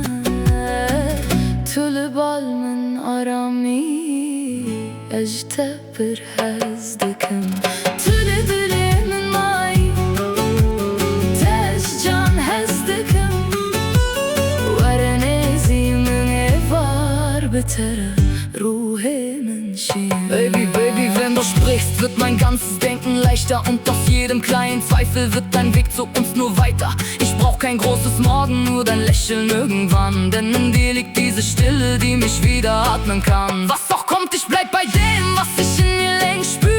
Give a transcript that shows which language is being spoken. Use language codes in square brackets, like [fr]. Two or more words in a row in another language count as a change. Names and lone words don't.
[ku] Tu li bal min aramî ez ji te pir hez dikim. Tu li dilê min mayî te ji can hez dikim. Were nezî min ê var bi te re ruhê min şîne. [de] Baby, baby, wenn du sprichst, wird mein ganzes Denken leichter und aus jedem kleinen Zweifel wird dein Weg zu uns nur weiter. Ich brauch kein großes Morgen, nur dein Lächeln irgendwann, denn in dir liegt diese Stille, die mich wieder atmen kann. Was auch kommt, ich bleib bei dem, was ich in mir längst spür.